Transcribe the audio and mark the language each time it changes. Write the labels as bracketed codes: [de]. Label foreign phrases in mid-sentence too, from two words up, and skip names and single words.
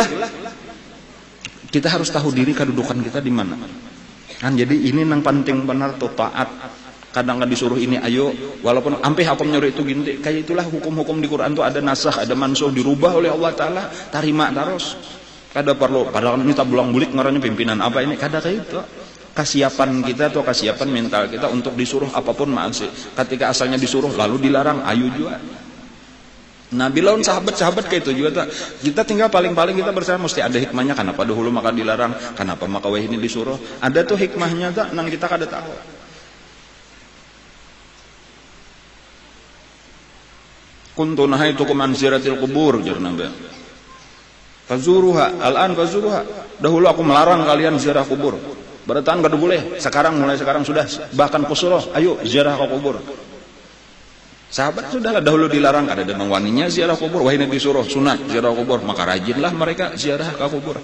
[id] Kita harus tahu diri kedudukan kita di mana. [bjn] Kan jadi ini nang penting benar tuh taat. Kadang disuruh ini ayo, walaupun ampe hukum nyuruh itu gini, kayak itulah hukum-hukum di Quran tuh ada nasakh, ada mansuh, dirubah oleh Allah Taala, tarima terus. Kada perlu padahal minta bulang-bulik ngarannya pimpinan apa ini, kada kayak itu. [id] Kesiapan kita atau kesiapan mental kita untuk disuruh apapun masih. [bjn] Ketika asalnya disuruh lalu dilarang, ayo juga. Nah, bilaun sahabat-sahabat kayak itu juga kita tinggal paling-paling kita bersama mesti ada hikmahnya, kenapa dahulu maka dilarang, kenapa maka wah ini disuruh, ada tuh hikmahnya tak nang kita kada tahu. [ar] Kuntu nahaitukum an ziyaratil qubur [bjn] jar Nabi. [ar] Fazuruha, al-an fazuruha. [id] Dahulu aku melarang kalian ziarah kubur. [bjn] Bertahan kada boleh. [id] Mulai sekarang sudah, bahkan kusuruh, ayo ziarah ke kubur. [bjn] Sahabat sudahlah dahulu dilarang, ada demang waninya ziarah kubur, wah ini disuruh sunat ziarah kubur, maka rajinlah mereka ziarah ke kubur.